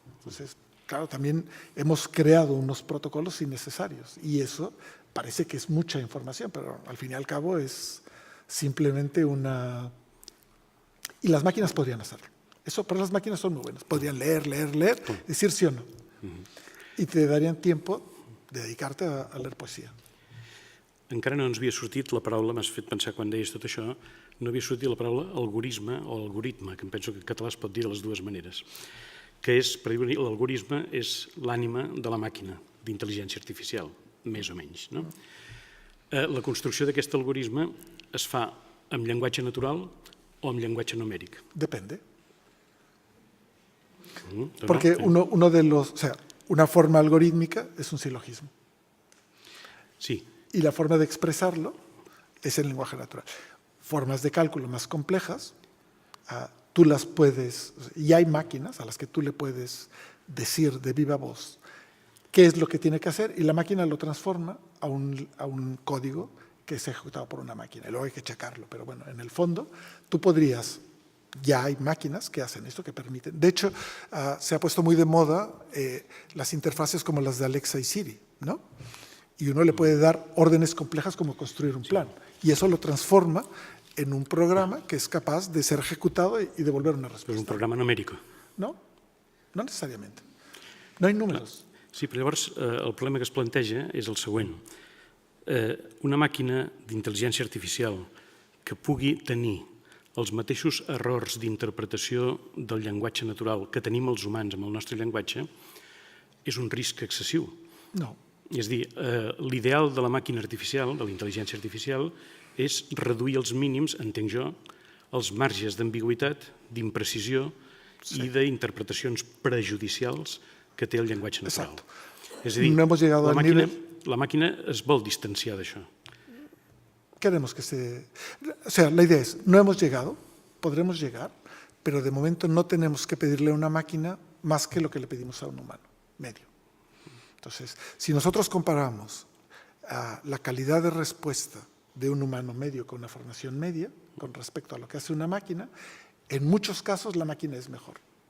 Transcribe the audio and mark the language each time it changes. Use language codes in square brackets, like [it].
[es] Entonces, claro, también hemos creado unos protocolos innecesarios y eso parece que es mucha información, pero al fin y al cabo es simplemente una... Y las máquinas podrían hacerlo. Eso, pero las máquinas son muy buenas. Podrían leer, decir sí o no. Y te darían tiempo de dedicarte a leer poesia. [ca] Encara no ens havia sortit la paraula, m'has fet pensar quan deies tot això, no havia sortit la paraula algorisme o algoritme, que em penso que en català es pot dir de les dues maneres, que és, per dir-ho, l'algorisme és l'ànima de la màquina d'intel·ligència artificial, més o menys. No? La construcció d'aquest algorisme es fa amb llenguatge natural o amb llenguatge numèric? [es] Depende. Porque uno de los, o sea, una forma algorítmica es un silogismo. Sí. Y la forma de expresarlo es el lenguaje natural. Formas de cálculo más complejas, tú las puedes, y hay máquinas a las que tú le puedes decir de viva voz qué es lo que tiene que hacer y la máquina lo transforma a un código que es ejecutado por una máquina. Y luego hay que checarlo, pero bueno, en el fondo tú podrías... Ya hay máquinas que hacen esto, que permiten. De hecho, se ha puesto muy de moda las interfaces como las de Alexa y Siri, ¿no? y uno le puede dar órdenes complejas como construir un plan. Y eso lo transforma en un programa que es capaz de ser ejecutado y devolver una [ca] És [es] respuesta. [ca] un programa numèric. [es] No, no necesariamente. No hay números. [ca] Sí, però llavors el problema que es planteja és el següent. Una màquina d'intel·ligència artificial que pugui tenir els mateixos errors d'interpretació del llenguatge natural que tenim els humans amb el nostre llenguatge és un risc excessiu. No. És a dir, l'ideal de la màquina artificial, de la intel·ligència artificial, és reduir als mínims, entenc jo, els marges d'ambigüitat, d'imprecisió i d'interpretacions prejudicials que té el llenguatge natural. [es] Exacto. [ca] És a dir, [es] No hemos llegado al nivel. [ca] la màquina es vol distanciar d'això. [es] Queremos que se... O sea, la idea es, no hemos llegado, podremos llegar, pero de momento no tenemos que pedirle a una máquina más que lo que le pedimos a un humano, medio. Entonces, si nosotros comparamos la calidad de respuesta de un humano medio con una formación media, con respecto a lo que hace una máquina, en muchos casos la máquina es mejor.